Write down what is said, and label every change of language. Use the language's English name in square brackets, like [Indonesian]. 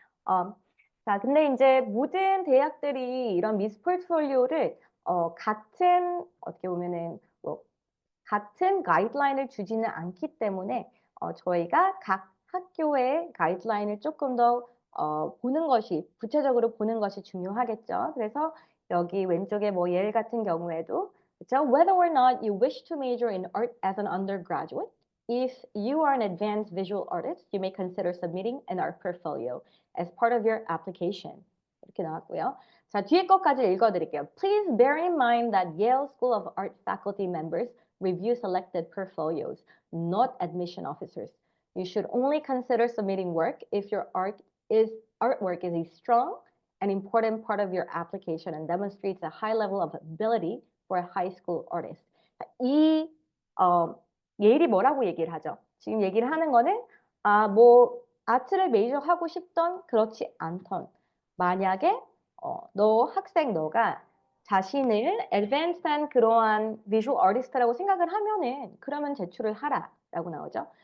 [Korean] 어 자, 근데 인제 모든 대학들이 이런 미스 포트폴리오를 같은, 어떻게 보면은 뭐 같은 가이드라인을 주지는 않기 때문에 저희가 각 학교의 가이드라인을 쪼끔 더 보는 것이, 구체적으로 보는 것이 중요하겠죠. 그래서 여기 왼쪽에 뭐 예를 같은 경우에도, 그쵸? [English] "Whether or not you wish to major in art as an undergraduate, if you are an advanced visual artist, you may consider submitting an art portfolio as part of your application." [Korean] 이렇게 나왔고요. 자, 뒤에 것까지 읽어 드릴게요. [English] "Please bear in mind that Yale School of Art faculty members review selected portfolios, not admission officers. You should only consider submitting work if your artwork is a strong and important part of your application and demonstrates a high level of ability for a high school artist." [Korean] 이 어 예일이 뭐라고 얘기를 하죠? 지금 얘기를 하는 거는 뭐 아트를 메이저하고 싶던 그렇지 않던, 만약에 너 학생 너가 자신을 advanced한 그러한 visual artist라고 생각을 하면은 그러면 제출을 하라라고 나오죠.